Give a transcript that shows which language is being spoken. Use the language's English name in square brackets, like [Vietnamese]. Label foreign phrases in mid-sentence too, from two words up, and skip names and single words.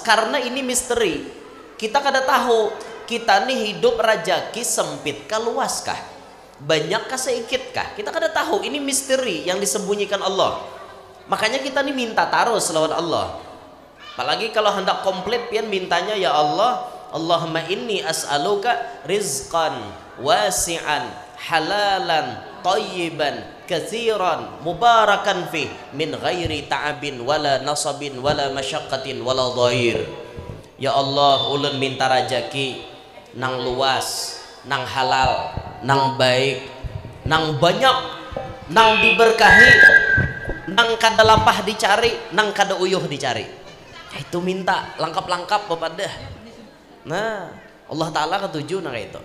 [Banjar] Karena ini misteri, kita kada tahu kita nih hidup rajaki sempit kah luas kah, banyak kah sedikit kah, kita kada tahu. Ini misteri yang disembunyikan Allah. Makanya kita nih minta terus lawan Allah. Apalagi kalau hendak komplit pian mintanya, [Arabic] يا الله، اللهم إني أسألك رزقا واسعا حلالا طيبا كثيرا مباركا في من غير تعب ولا نصب ولا مشقة ولا ضير. [Banjar] Ya Allah, ulun minta rajaki nang luas, nang halal, nang baik, nang banyak, nang diberkahi, nang kada lampah dicari, nang kada uyuh dicari. Itu minta lengkap-lengkap bapak dah. Nah, Allah Ta'ala ketujuh nang itu.